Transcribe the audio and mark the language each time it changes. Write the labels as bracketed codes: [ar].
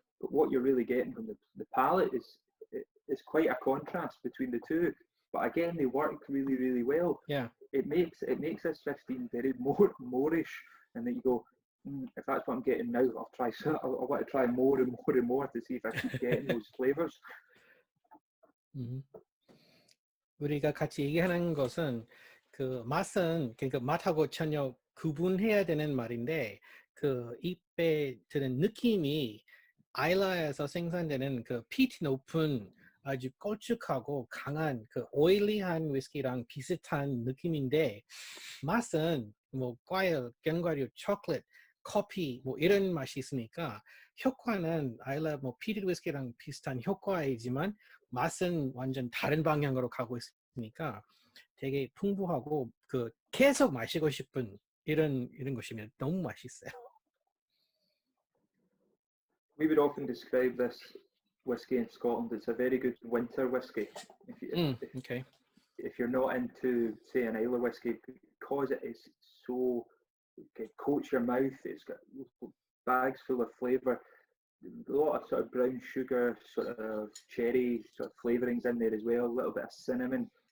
[en] But what you're really getting from the palate is quite a contrast between the two. But again, they work really, really well. Yeah, it makes this 15 very moreish, and then you go, if that's what I'm getting now, I want to try more and more and more to see if I keep getting those flavors. [ko] 우리가 같이 얘기하는 것은 그 맛은 그러니까 맛하고 전혀 구분해야 되는 말인데 그 입에 드는 느낌이 아일라에서 생산되는 그 피트 높은 아주 걸쭉하고 강한 그 오일리한 위스키랑 비슷한 느낌인데 맛은 뭐 과일, 견과류, 초콜릿, 커피 뭐 이런 맛이 있으니까 효과는 아일라 뭐 피트 위스키랑 비슷한 효과이지만 맛은 완전 다른 방향으로 가고 있으니까 되게 풍부하고 그 계속 마시고 싶은 이런 것이면 너무 맛있어요. [en] We would often describe this whiskey in Scotland. It's a very good winter whiskey. If you're not into, say, an Isla whiskey, because it is so, it coats your mouth, it's got bags full of flavour, a lot of sort of brown sugar, sort of cherry sort of flavourings in there as well, a little bit of cinnamon.